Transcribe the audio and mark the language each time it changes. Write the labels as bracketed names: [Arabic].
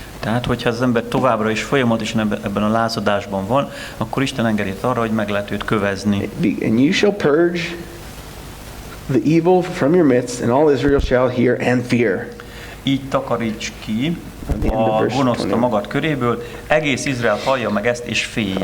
[Hungarian] Tehát, hogyha az ember továbbra is folyamatosan ebben a lázadásban van, akkor Isten engedélyt arra, hogy meg lehet őt kövezni. [English] And you shall purge the evil from your midst, and all Israel shall hear and fear. [Hungarian] Így takaríts ki a gonoszt a magad köréből, egész Izrael hallja meg ezt, és féljen.